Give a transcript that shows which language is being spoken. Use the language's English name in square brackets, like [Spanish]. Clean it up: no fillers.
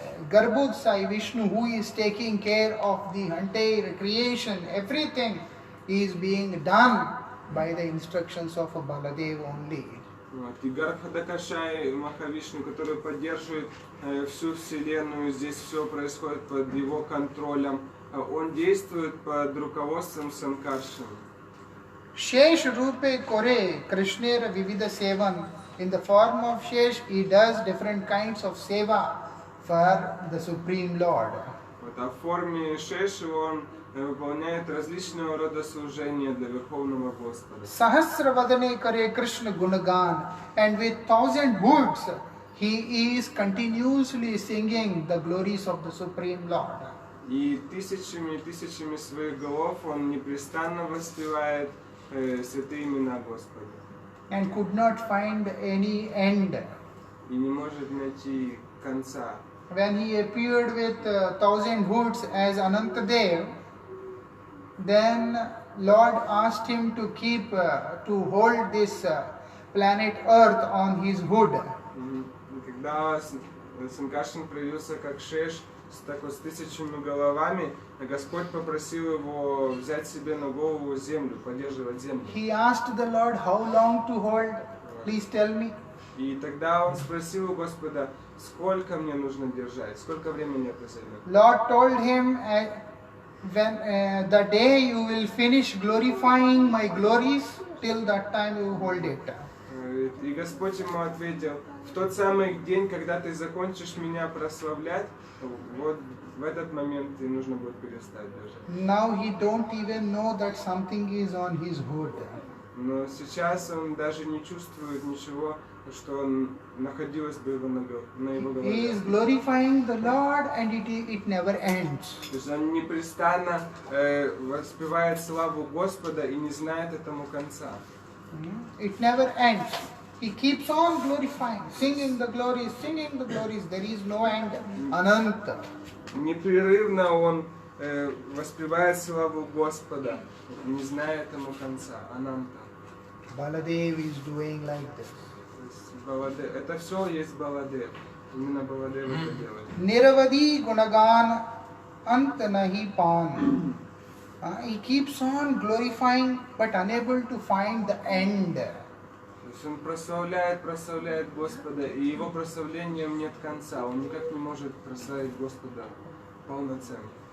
[English] Garbhodsai Vishnu, who is taking care of the entire creation, everything is being done by the instructions of Baladev only. [Russian] Вот. И Гарбхадакашай Махавишну, который поддерживает всю Вселенную, здесь все происходит под его контролем. Он действует под руководством Санкаршина. [Bangla] Shesh Rupe Kore Krishnera Vivida Sevan. [English] In the form of Shesh, he does different kinds of seva for the Supreme Lord. [Russian] Вот. А в форме Шеши он выполняет различного рода служения для Верховного Господа. [Bangla] Sahasravadane Kare Krishna Gunagan, [English] and with 1,000 words he is continuously singing the glories of the Supreme Lord. [Russian] И тысячами своих голов он непрестанно воспевает святые имена Господа. [English] And could not find any end. [Russian] И не может найти конца. [English] When he appeared with 1,000 hoods as Anantadev, then Lord asked him to to hold this planet Earth on his hood. [Russian] Когда Санкаршин проявился как Шеш с 1000 головами, Господь попросил его взять себе на голову землю, поддерживать землю. [English] He asked the Lord how long to hold. Please tell me. [Russian] И тогда он спросил у Господа, сколько мне нужно держать, сколько времени это займет. [English] Lord told him, when the day you will finish glorifying my glories, till that time you hold it. [Russian] И Господь ему ответил, в тот самый день, когда ты закончишь меня прославлять, вот в этот момент и нужно будет перестать держать. [English] Now he don't even know that something is on his hood. [Russian] Но сейчас он даже не чувствует ничего, что он находилось бы на его голове. [English] He is glorifying the Lord and it never ends. [Russian] То есть он непрестанно воспевает славу Господа и не знает этому конца. [English] It never ends. He keeps on glorifying, singing the glories, there is no end. Ananta. [Russian] Непрерывно он воспевает славу Господа, не зная этому конца. Ананта. [English] Baladev is doing like this. [Russian] Это все есть Баладев. Именно Баладев это делает. [Bangla] Niravadi Gunagan Anta Nahi Pan. [English] He keeps on glorifying but unable to find the end. [Russian] То есть он прославляет Господа, и его прославлением нет конца. Он никак не может прославить Господа полноценно.